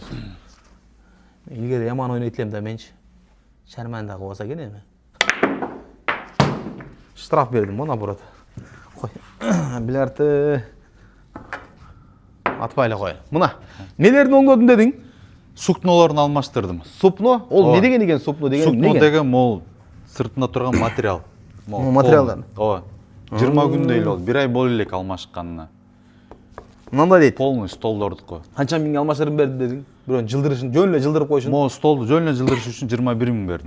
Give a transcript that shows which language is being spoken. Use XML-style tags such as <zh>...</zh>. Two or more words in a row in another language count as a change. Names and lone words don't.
<ky>Илгери яман ойнойт элем да менчи. Шарманда кылбаса экен эми. Штраф бердим го наоборот. Кой. Билярды атпай эле кой. Мына, нелерин оңдодун дедиң? Сукнолорун алмаштырдым. Супно? Ол не деген экен супно деген? Сукно деген мол сыртында турган материал. Материалдан. Ооба. 20 күндөй эле болду. 1 ай боло элек алмашканына. Мындай дейт. Полный столдордуку. Канча миңге алмаштырып бердим дедиң? Бирөөнүн жылдырышын жөн эле жылдырып койшун. Мо столду жөн эле жылдырыш үчүн 21 миң бердим.</ky>